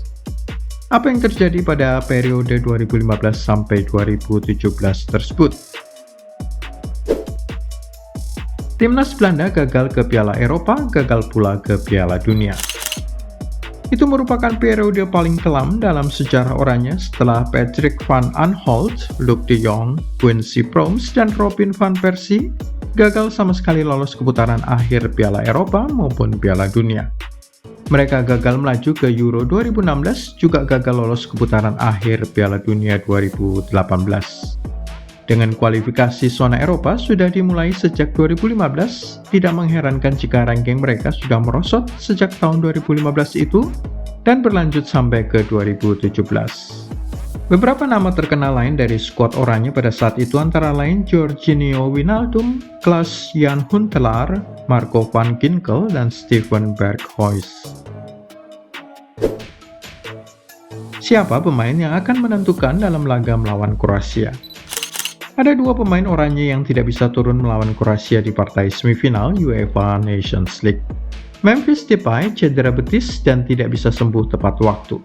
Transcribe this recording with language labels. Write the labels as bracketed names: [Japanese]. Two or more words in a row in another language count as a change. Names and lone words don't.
[Indonesian] Apa yang terjadi pada periode 2015 sampai 2017 tersebut? Timnas Belanda gagal ke Piala Eropa, gagal pula ke Piala Dunia. Itu merupakan periode paling kelam dalam sejarah Oranje setelah Patrick van Aanholt, Luc de Jong, Quincy Promes, dan Robin van Persie gagal sama sekali lolos ke putaran akhir Piala Eropa maupun Piala Dunia. Mereka gagal melaju ke Euro 2016, juga gagal lolos ke putaran akhir Piala Dunia 2018. Dengan kualifikasi zona Eropa sudah dimulai sejak 2015, tidak mengherankan jika ranking mereka sudah merosot sejak tahun 2015 itu dan berlanjut sampai ke 2017. Beberapa nama terkenal lain dari skuad oranye pada saat itu antara lain Georginio Wijnaldum, Klaas-Jan Huntelaar, Marco van Ginkel, dan Steven Berghuis. Siapa pemain yang akan menentukan dalam laga melawan Kroasia? Ada dua pemain oranye yang tidak bisa turun melawan Kroasia di partai semifinal UEFA Nations League. Memphis Depay cedera betis dan tidak bisa sembuh tepat waktu.